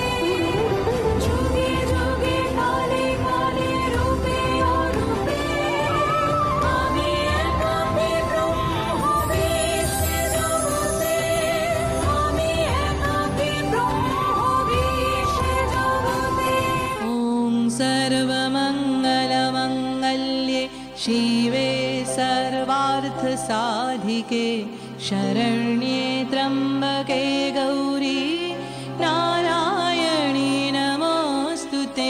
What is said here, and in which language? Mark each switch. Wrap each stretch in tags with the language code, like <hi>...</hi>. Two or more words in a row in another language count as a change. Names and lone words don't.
<bn>যুগে যুগে কালে কালে রূপে অরূপে, আমি একাকী ব্রহ্ম বিশ্বে জগতে, আমি একাকী ব্রহ্ম বিশ্বে জগতে।</bn> <sa>ॐ सर्वमङ्गलमङ्गल्ये शिवे सर्वार्थसाधिके शरण्ये त्र्यम्बके गौरी नारायणी नमोऽस्तु ते।</sa>